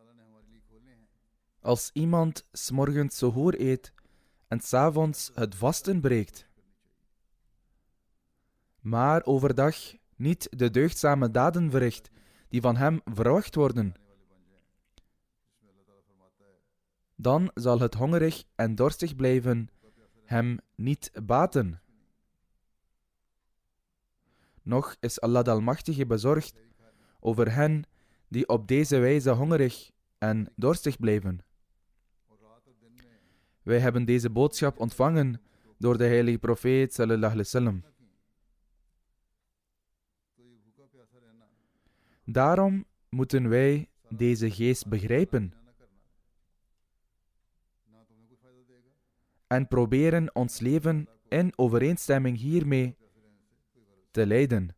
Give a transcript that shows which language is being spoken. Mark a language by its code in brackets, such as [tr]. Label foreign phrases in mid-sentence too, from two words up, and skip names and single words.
[nl] Als iemand 's morgens suhoor eet en 's avonds het vasten breekt, maar overdag niet de deugdzame daden verricht die van hem verwacht worden, dan zal het hongerig en dorstig blijven hem niet baten. Nog is Allah de Almachtige bezorgd over hen die op deze wijze hongerig en dorstig blijven. Wij hebben deze boodschap ontvangen door de heilige profeet [ar] صلى الله عليه وسلم. [nl] Daarom moeten wij deze geest begrijpen en proberen ons leven in overeenstemming hiermee te leiden.